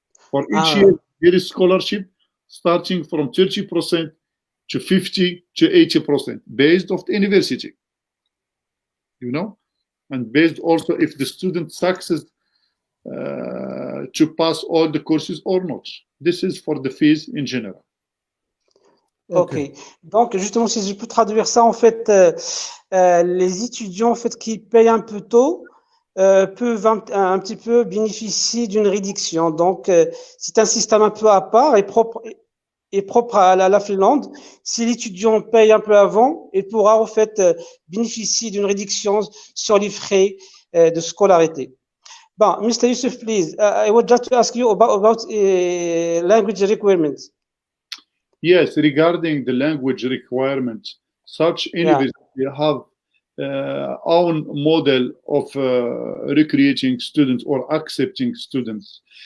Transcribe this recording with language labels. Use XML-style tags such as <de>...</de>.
<en>For each year, there is scholarship starting from 30% to 50 to 80%, based off the university. You know, and based also if the student succeeds to pass all the courses or not. This is for the fees in general. Ok.</en> <fr>Donc, justement, si je peux traduire ça, en fait, les étudiants en fait, qui payent un peu tôt peuvent un petit peu bénéficier d'une réduction. Donc, c'est un système un peu à part et propre à la Finlande. Si l'étudiant paye un peu avant, il pourra en fait bénéficier d'une réduction sur les frais de scolarité. Bon, Mr.</fr> <en>Youssef, please, I would just ask you about language requirements. Yes, regarding the language requirements, such universities have own model of recruiting students or accepting students.</en>